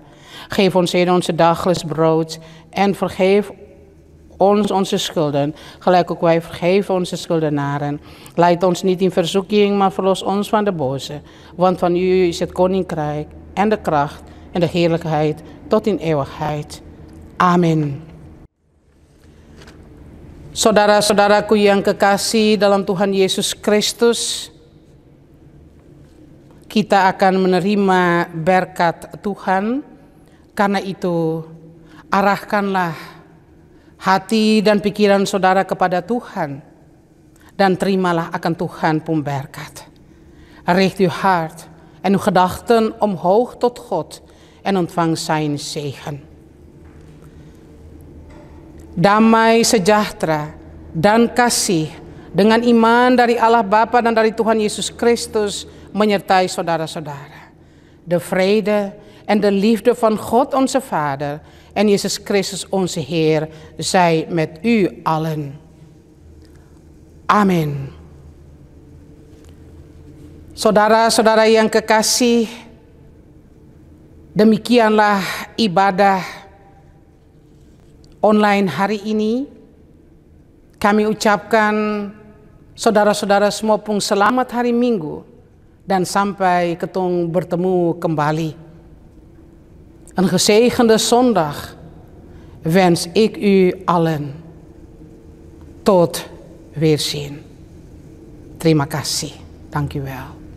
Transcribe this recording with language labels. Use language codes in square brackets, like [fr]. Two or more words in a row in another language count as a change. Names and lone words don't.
[nl] Geef ons heden onze dagelijks brood en vergeef ons onze schulden, gelijk ook wij vergeven onze schuldenaren. Leid ons niet in verzoeking, maar verlos ons van de boze. Want van u is het koninkrijk en de kracht en de heerlijkheid tot in eeuwigheid. Amen. [id] Saudara-saudaraku yang kekasih dalam Tuhan Yesus Kristus, kita akan menerima berkat Tuhan. Karena itu, arahkanlah hati dan pikiran saudara kepada Tuhan dan terimalah akan Tuhan pemberkat. [nl] Richt uw hart en uw gedachten omhoog tot God en ontvang zijn zegen. [id] Damai, sejahtera, dan kasih dengan iman dari Allah Bapa dan dari Tuhan Yesus Kristus menyertai saudara-saudara. [nl] De vrede en de liefde van God onze Vader en Jezus Christus onze Heer zij met u allen. [id] Amin. Saudara-saudara yang kekasih, demikianlah ibadah online hari ini. Kami ucapkan saudara-saudara semua pun selamat hari Minggu dan sampai ketong bertemu kembali. [nl] Een gezegende zondag wens ik u allen. Tot weerzien. [id] Terima kasih. [nl] Dank u wel.